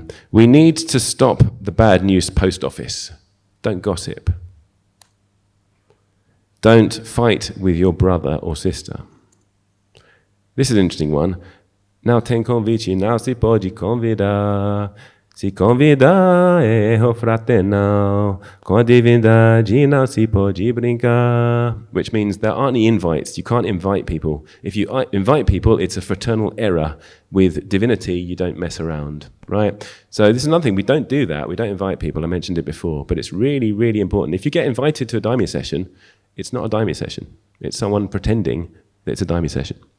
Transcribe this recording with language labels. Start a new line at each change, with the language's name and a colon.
English: We need to stop the bad news post office. Don't gossip. Don't fight with your brother or sister. This is an interesting one.
Portuguese: Não tem convite, não se pode convidar. Se convidar é fraternal. Com a divindade não se pode brincar.
English: Which means there aren't any invites. You can't invite people. If you invite people, it's a fraternal error. With divinity, you don't mess around, right? So this is another thing. We don't do that. We don't invite people. I mentioned it before. But it's really, really important. If you get invited to a Daime session, it's not a Daime session. It's someone pretending that it's a Daime session.